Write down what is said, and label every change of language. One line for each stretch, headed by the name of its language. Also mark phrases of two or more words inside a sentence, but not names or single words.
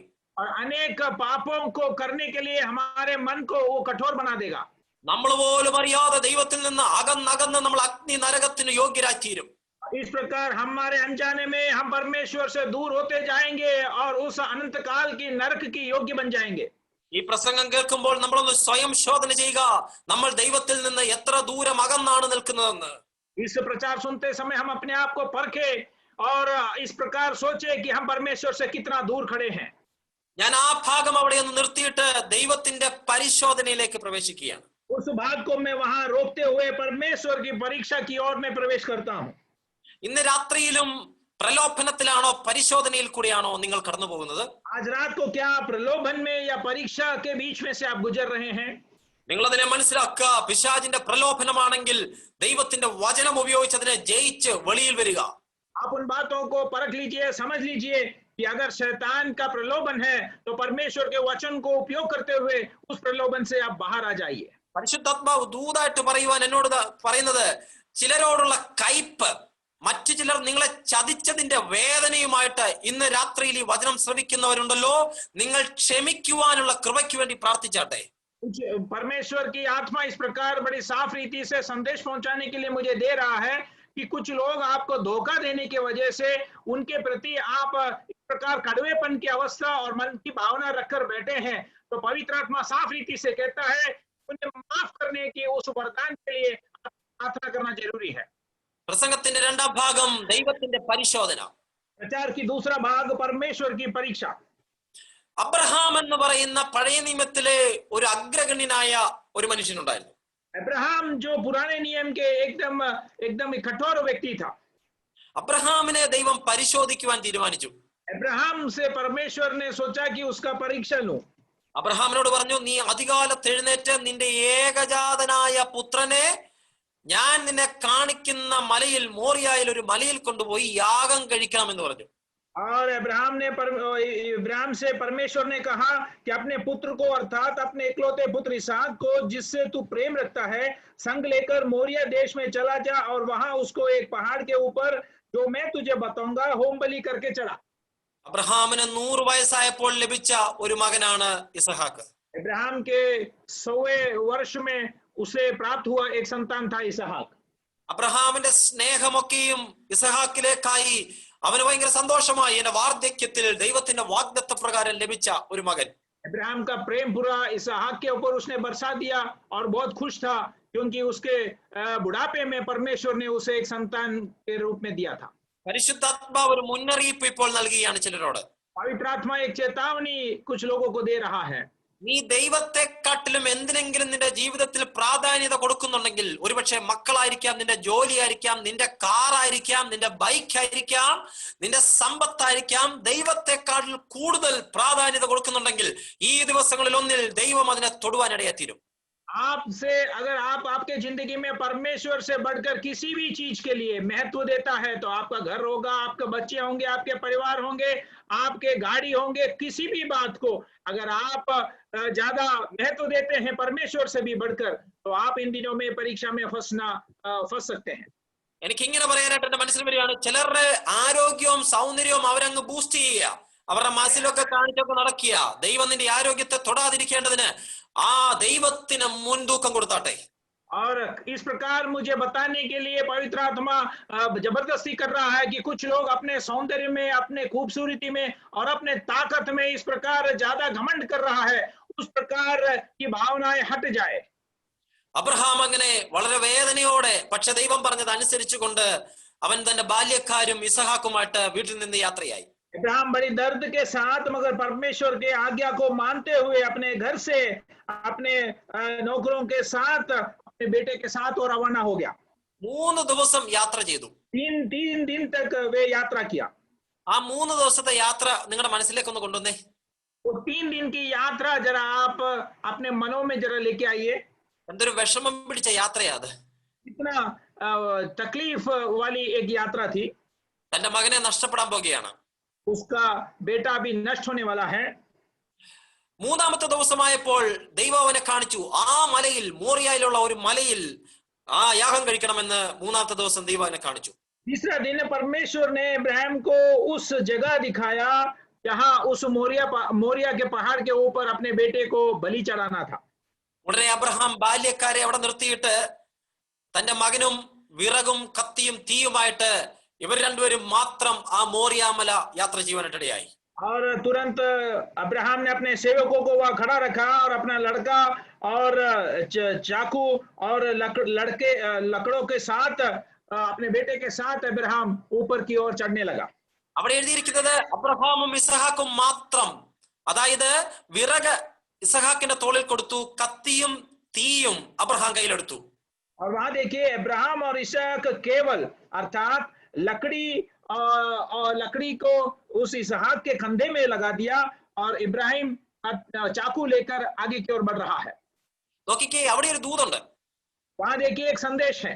Hindi: और अनेक पापों को करने के लिए हमारे मन को वो कठोर बना देगा।
Malayalam: നമ്മൾ പോലും അറിയാതെ ദൈവത്തിൽ നിന്ന് അകന്നകന്ന് നമ്മൾ അഗ്നി നരകത്തിന് യോഗ്യരായി തീരും.
Hindi: इस प्रकार हमारे अनजाने में हम परमेश्वर से दूर होते जाएंगे और उस अनंत काल की नरक की योग्य बन जाएंगे।
Malayalam: ഈ പ്രസംഗം കേൾക്കുമ്പോൾ നമ്മളൊന്ന് സ്വയം ശോധന ചെയ്യുക, നമ്മൾ ദൈവത്തിൽ നിന്ന് എത്ര ദൂരം അകന്നാണ് നിൽക്കുന്നതെന്ന്.
Hindi: इस प्रचार सुनते समय हम अपने आप को परखे और इस प्रकार सोचे कि हम परमेश्वर से कितना दूर खड़े हैं।
Malayalam: ഞാൻ ആ ഭാഗം അവിടെ ഒന്ന് നിർത്തിയിട്ട് ദൈവത്തിന്റെ പരിശോധനയിലേക്ക് പ്രവേശിക്കുകയാണ്.
Hindi: उस भाग को मैं वहां रोकते हुए परमेश्वर की परीक्षा की ओर में प्रवेश करता हूं।
Malayalam: ഇന്ന് രാത്രിയിലും പ്രലോഭനത്തിലാണോ പരിശോധനയിൽ കൂടിയാണോ നിങ്ങൾ കടന്നു പോകുന്നത്?
Hindi: आज रात को क्या प्रलोभन में या परीक्षा के बीच में से आप गुजर रहे हैं?
Malayalam: നിങ്ങൾ അതിനെ മനസ്സിലാക്കുക. പിശാചിന്റെ പ്രലോഭനമാണെങ്കിൽ ദൈവത്തിന്റെ വചനം ഉപയോഗിച്ച് അതിനെ ജയിച്ച് വെളിയിൽ വരിക.
Hindi: आप उन बातों को परख लीजिए, समझ लीजिए कि अगर शैतान का प्रलोभन है तो परमेश्वर के वचन को उपयोग करते हुए उस प्रलोभन से आप बाहर आ जाइए।
Malayalam: പരിശുദ്ധാത്മാവ് ദൂതായിട്ട് പറയുവാൻ എന്നോട് പറയുന്നത്, ചിലരോടുള്ള കയ്പ്, മറ്റു ചിലർ നിങ്ങളെ ചതിച്ചതിന്റെ വേദനയുമായിട്ട് ഇന്ന് രാത്രിയിൽ ഈ വചനം ശ്രവിക്കുന്നവരുണ്ടല്ലോ, നിങ്ങൾ ക്ഷമിക്കുവാനുള്ള കൃപയ്ക്ക് വേണ്ടി പ്രാർത്ഥിച്ചാട്ടെ.
Hindi: परमेश्वर की आत्मा इस प्रकार बड़ी साफ रीति से संदेश पहुंचाने के लिए मुझे दे रहा है कि कुछ लोग आपको धोखा देने की वजह से उनके प्रति आप इस प्रकार कड़वेपन की अवस्था और मन की भावना रखकर बैठे हैं, तो पवित्र आत्मा साफ रीति से कहता है उन्हें माफ करने की उस वरदान के लिए प्रार्थना करना जरूरी है।
Malayalam: പ്രസംഗത്തിന്റെ രണ്ടാം ഭാഗം ദൈവത്തിന്റെ പരിശോധന.
Hindi: प्रचार की दूसरा भाग परमेश्वर की परीक्षा।
Malayalam: അബ്രഹാം എന്ന് പറയുന്ന പഴയ നിയമത്തിലെ ഒരു അഗ്രഗണ്യനായ ഒരു മനുഷ്യനുണ്ടായിരുന്നു.
Hindi: अब्राहम जो पुराने नियम के एकदम कठोर व्यक्ति था।
Malayalam: അബ്രഹാമിനെ ദൈവം പരിശോധിക്കുവാൻ തീരുമാനിച്ചു.
Hindi: अब्राहम से परमेश्वर ने सोचा कि उसका परीक्षा लूं।
Malayalam: അബ്രഹാമിനോട് പറഞ്ഞു, നീ അതികാലത്ത് എഴുന്നേറ്റ് നിന്റെ ഏകജാതനായ പുത്രനെ ഞാൻ നിന്നെ കാണിക്കുന്ന മലയിൽ, മോറിയായിൽ ഒരു മലയിൽ കൊണ്ടുപോയി യാഗം കഴിക്കണമെന്ന് പറഞ്ഞു.
Hindi: और इब्राहिम से परमेश्वर ने कहा कि अपने पुत्र को अर्थात अपने इकलौते पुत्र इसहाक को जिससे तू प्रेम रखता है संग लेकर मोरिया देश में चला जा और वहां उसको एक पहाड़ के ऊपर जो मैं तुझे बताऊंगा होम बलि करके चढ़ा।
Malayalam: അബ്രഹാമിന് 100 വയസ്സായപ്പോൾ ലഭിച്ച ഒരു മകനാണ് ഇസഹാക്ക്.
Hindi: इब्राहिम के 100वें वर्ष में उसे प्राप्त हुआ एक संतान था इसहाक।
Malayalam: അബ്രഹാമിന്റെ സ്നേഹമൊക്കെയും ഇസഹാക്കിലേക്കായി. അവന് ഭയങ്കര സന്തോഷമായി, എന്റെ വാർദ്ധക്യത്തിൽ ദൈവത്തിന്റെ വാഗ്ദത്ത പ്രകാരം ലഭിച്ച ഒരു മകൻ.
Hindi: इब्राहिम का प्रेम पूरा इसहाक के ऊपर उसने बरसा दिया और बहुत खुश था क्योंकि उसके बुढ़ापे में परमेश्वर ने उसे एक संतान के रूप में दिया था।
Malayalam: പരിശുദ്ധാത്മാവ് ഒരു മുന്നറിയിപ്പ് ഇപ്പോൾ നൽകുകയാണ് ചിലരോട്.
Hindi: पवित्र आत्मा एक चेतावनी कुछ लोगों को दे रहा है।
Malayalam: നീ ദൈവത്തെക്കാട്ടിലും എന്തിനെങ്കിലും നിന്റെ ജീവിതത്തിൽ പ്രാധാന്യത കൊടുക്കുന്നുണ്ടെങ്കിൽ, ഒരുപക്ഷെ മക്കളായിരിക്കാം, നിന്റെ ജോലിയായിരിക്കാം, നിന്റെ കാറായിരിക്കാം, നിന്റെ ബൈക്കായിരിക്കാം, നിന്റെ സമ്പത്തായിരിക്കാം, ദൈവത്തെക്കാട്ടിൽ കൂടുതൽ പ്രാധാന്യത കൊടുക്കുന്നുണ്ടെങ്കിൽ ഈ ദിവസങ്ങളിൽ ഒന്നിൽ ദൈവം അതിനെ തൊടുവാനിടയായിത്തീരും.
Hindi: आपसे अगर आप आपके जिंदगी में परमेश्वर से बढ़कर किसी भी चीज के लिए महत्व देता है तो आपका घर होगा, आपके बच्चे होंगे, आपके परिवार होंगे, आपके गाड़ी होंगे, किसी भी बात को अगर आप ज्यादा महत्व देते हैं परमेश्वर से भी बढ़कर तो आप इन दिनों में परीक्षा में फंस सकते हैं।
Malayalam: എനിക്ക് ഇങ്ങനെ പറയാനായിട്ട് എന്റെ മനസ്സിൽ വരികയാണ്, ചിലരുടെ ആരോഗ്യവും സൗന്ദര്യവും അവരങ്ങ് ബൂസ്റ്റ് ചെയ്യുക, അവരുടെ മസിലൊക്കെ കാണിച്ചൊക്കെ നടക്കുക. ദൈവം നിന്റെ ആരോഗ്യത്തെ തൊടാതിരിക്കേണ്ടതിന് ആ ദൈവത്തിന് മുൻതൂക്കം കൊടുത്താട്ടെ.
Hindi: और इस प्रकार मुझे बताने के लिए पवित्र आत्मा जबरदस्ती कर रहा है कि कुछ लोग अपने सौंदर्य में, अपने खूबसूरती में और अपने ताकत में इस प्रकार ज्यादा घमंड कर रहा है, उस प्रकार की भावनाएं हट जाए।
Malayalam: അബ്രഹാം അങ്ങനെ വളരെ വേദനയോടെ, പക്ഷെ ദൈവം പറഞ്ഞത് അനുസരിച്ചുകൊണ്ട് അവൻ തന്റെ ബാല്യക്കാരും ഇസഹാക്കുമായിട്ട് വീട്ടിൽ നിന്ന് യാത്രയായി.
Hindi: अब्राहम बड़ी दर्द के साथ मगर परमेश्वर के आज्ञा को मानते हुए अपने घर से अपने नौकरों के साथ अपने बेटे के साथ वो रवाना हो गया।
Malayalam: 3 ദിവസം യാത്ര ചെയ്തു.
Hindi: तीन दिन तक वे यात्रा किया।
Malayalam: ആ 3 ദിവസത്തെ യാത്ര നിങ്ങളുടെ മനസ്സിലേക്ക് ഒന്ന് കൊണ്ടുവന്നേ.
Hindi: वो 3 दिन की यात्रा जरा आप अपने मनों में जरा लेके आइए।
Malayalam: എന്തൊരു വിഷമം പിടിച്ച യാത്രയാ അത്.
Hindi: इतना तकलीफ वाली एक यात्रा थी।
Malayalam: തന്റെ മകനെ നഷ്ടപ്പെടാൻ പോകുകയാണ്.
Hindi: उसका बेटा भी नष्ट होने वाला है।
Malayalam: 3-ാമത്തെ ദിവസമായപ്പോൾ ദൈവം അവനെ കാണിച്ചു. ആ മലയിൽ, മോറിയയിലുള്ള ഒരു മലയിൽ ആ യാഗം കഴിക്കണമെന്ന് 3-ാമത്തെ ദിവസം ദൈവം അവനെ കാണിച്ചു.
Hindi: तीसरा दिन परमेश्वर ने इब्राहिम को उस जगह दिखाया जहां उस मोरिया के पहाड़ के ऊपर अपने बेटे को बलि चढ़ाना था।
Malayalam: ഉടനെ അബ്രഹാം ബാല്യക്കാരെ അവിടെ നിർത്തിയിട്ട് തന്റെ മകനും വിറകും കത്തിയും തീയുമായിട്ട് ഇവർ രണ്ടുപേരും മാത്രം ആ മോറിയാമല യാത്ര ചെയ്യുവാനിടയായി.
Hindi: और तुरंत अब्राहम ने अपने सेवकों को वहां खड़ा रखा और अपना लड़का और चाकू और लकड़ों के साथ अपने बेटे के साथ अब्राहम ऊपर की ओर चढ़ने लगा।
Malayalam: അവിടെ എഴുതിയിരിക്കുന്നത് അബ്രഹാമും ഇസഹാക്കും മാത്രം, അതായത് വിറക് ഇസഹാക്കിന്റെ തോളിൽ കൊടുത്തു, കത്തിയും തീയും അബ്രഹാം കയ്യിലെടുത്തു.
Hindi: और वहां देखिए अब्राहम और इसहाक केवल अर्थात लकड़ी को उस इसहाक के कंधे में लगा दिया और इब्राहिम चाकू लेकर आगे की ओर बढ़ रहा है।
Malayalam: നോക്കിക്കേ, അവിടെ ഒരു ദൂതുണ്ട്.
Hindi: वहां देखिए एक संदेश है।